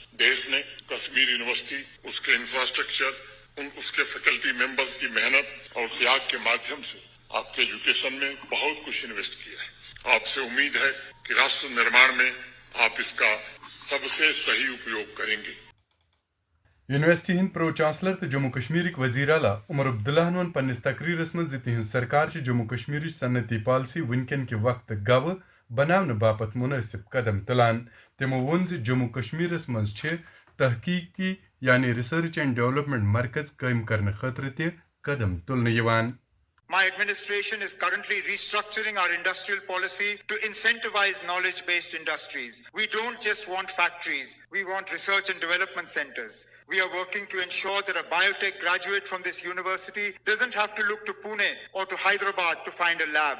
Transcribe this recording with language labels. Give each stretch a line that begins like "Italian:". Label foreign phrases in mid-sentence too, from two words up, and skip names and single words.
Hindi: देश ने कश्मीर यूनिवर्सिटी इस के इंफ्रास्ट्रक्चर इस के انفراسٹرکچر اس کے
English: faculty members
Hindi: की मेहनत और त्याग के माध्यम से आप के एजुकेशन में बहुत कुछ इन्वेस्ट किया है. आप से उम्मीद है कि राष्ट्र निर्माण में आप इस का सब से सही उपयोग करें गे.
Kashmiri: یونیورسٹی ہند پرو چانسلر تو جموں کشمیر وزیر اعلیٰ عمر عبداللہ ون پنس تقریرس مز تہذ سرکار جموں کشمیر صنعتی پالسی ونکن کہ وقت گو بنانے باپت مناسب قدم تلان. تمو ون جموں کشمیرس مز تحقیقی یعنی
English: research and development
Kashmiri: مرکز قائم کرنے خاطر تہ قدم تلنے یوان.
English: My administration is currently restructuring our industrial policy to incentivize knowledge-based industries. We don't just want factories, we want research and development centers. We are working to ensure that a biotech graduate from this university doesn't have to look to Pune or to Hyderabad to find a lab.